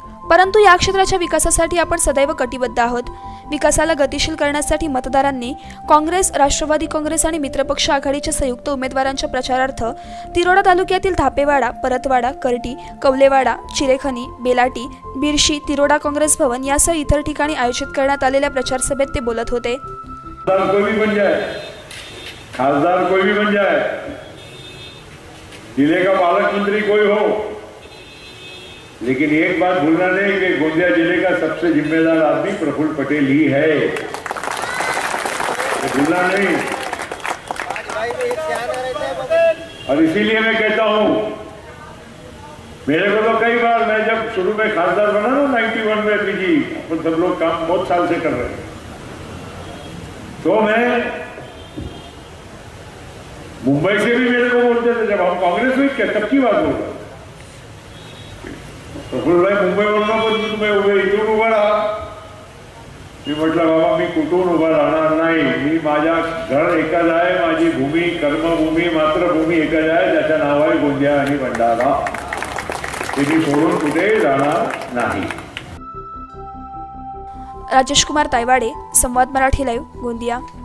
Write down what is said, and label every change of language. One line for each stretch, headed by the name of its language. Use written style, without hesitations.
Marathi: परंतु या क्षेत्राच्या विकासासाठी आपण सदैव कटिबद्ध आहोत। विकासाला गतिशील करण्यासाठी मतदारांनी काँग्रेस, राष्ट्रवादी काँग्रेस आणि मित्रपक्ष आघाडीच्या संयुक्त उमेदवारांच्या प्रचारार्थ तिरोडा तालुक्यातील धापेवाडा, परतवाडा, करटी, कवलेवाडा, चिरेखनी, बेलाटी, बिरशी, तिरोडा काँग्रेस भवन यासह इतर ठिकाणी आयोजित करण्यात आलेल्या प्रचार सभेत ते बोलत होते।
Hindi: खासदार कोई भी बन जाए, जिले का पालक मंत्री कोई हो, लेकिन एक बात भूलना नहीं कि गोंदिया जिले का सबसे जिम्मेदार आदमी प्रफुल्ल पटेल ही है, भूलना नहीं। और इसीलिए मैं कहता हूं, मेरे को तो कई बार, मैं जब शुरू में खासदार बना ना 91 में, पीजी अपन सब लोग काम बहुत साल से कर रहे हैं, तो मैं मुंबई से भी मेरे को बोलते थे, जब हम कांग्रेस में क्या तब की बात बोल रहा, प्रफुल्ल भाई मुंबई बोलना
Marathi: पण तुम्ही इथून उभा राहा। मी म्हटलं बाबा, मी कुठून उभा राहणार नाही, मी माझ्या घर एकच आहे, माझी भूमी, कर्मभूमी, मातृभूमी एकच आहे, ज्याचं नाव आहे गोंदिया आणि भंडारा, ते मी सोडून कुठे जाणार नाही। राजेश कुमार तायवाडे, संवाद मराठी लाईव्ह, गोंदिया।